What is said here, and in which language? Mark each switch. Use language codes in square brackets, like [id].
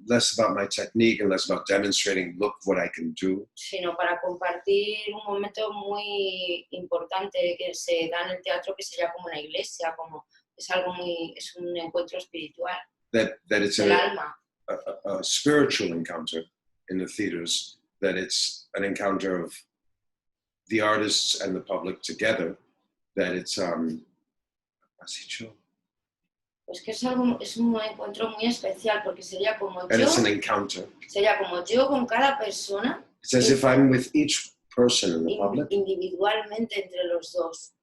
[en] Less about my technique and less about demonstrating, look what I can do. [es] Sino para compartir un momento muy importante que se da en el teatro, que sería como una iglesia, como es un encuentro espiritual. [en] That it's [es] del alma. [en] A spiritual encounter in the theaters. That it's an encounter of the artists and the public together, that it's [es] ¿has dicho? Pues que es un encuentro muy especial porque sería como [en] and it's an encounter. [es] Sería como yo con cada persona. [en] It's as if I'm with each person in the public. [es] Individualmente entre los dos.